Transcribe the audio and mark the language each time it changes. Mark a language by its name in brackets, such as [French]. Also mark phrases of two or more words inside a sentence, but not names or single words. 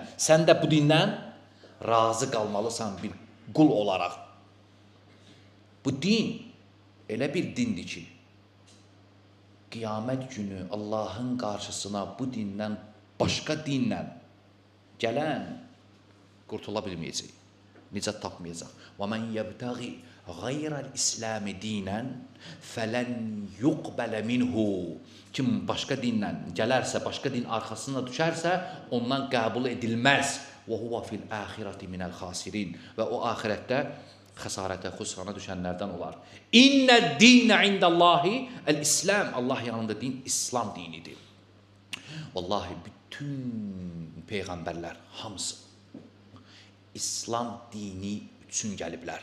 [Azerbaijani] Sən də bu dindən razı qalmalısan bir qul olaraq. Bu din elə bir dindir ki, qiyamət günü Allahın qarşısına bu dindən başqa dinlə gələn qurtula bilməyəcək. Nicat tapmayacaq. [Arabic] وَمَنْ يَبْتَغِ غَيْرَ الْإِسْلَامِ دِينًا فَلَنْ يُقْبَلَ مِنْهُ. [Azerbaijani] Kim başqa dinlə gələrsə, başqa din arxasına düşərsə, ondan qəbul edilməz. [Arabic] وَهُوَ فِي الْآخِرَةِ مِنَ الْخَاسِرِينَ. [Azerbaijani] Və o axirətdə xəsarətə, xüsrana düşənlərdən olar. [Arabic] إن الدين عند الله الإسلام. [Azerbaijani] Allah yanında din İslam dinidir. Vallahi bütün peyğəmbərlər hamısı İslam dini üçün gəliblər.